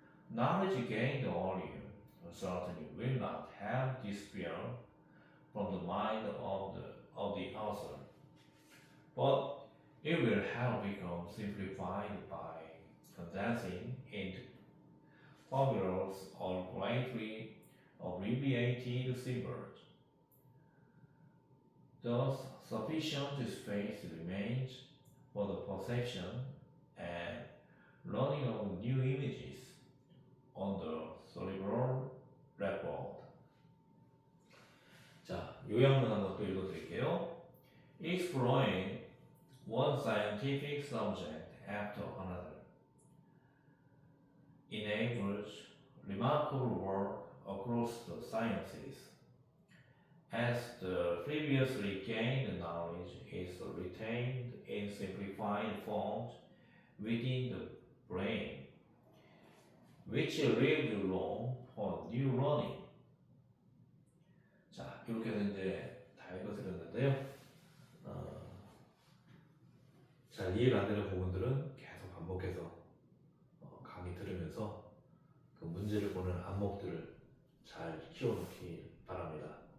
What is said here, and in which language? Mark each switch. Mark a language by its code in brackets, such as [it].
[en] Knowledge gained earlier certainly will not have disappeared from the mind of the author, but it will have become simplified by condensing into formulas or greatly abbreviated symbols. Thus, sufficient space remains for the perception and learning of new images on the cerebral record. [ko] 자, 요약문 한번 또 읽어드릴게요. [en] Exploring one scientific subject after another enables remarkable work across the sciences. As the previously gained knowledge is retained in simplified forms within the brain, which leaves room for new learning. [ko] 자, 이렇게 해서 이제 다 읽어드렸는데요. 잘 이해가 안 되는 부분들은 계속 반복해서 강의 들으면서 그 문제를 보는 안목들을 잘 키워놓기 바랍니다.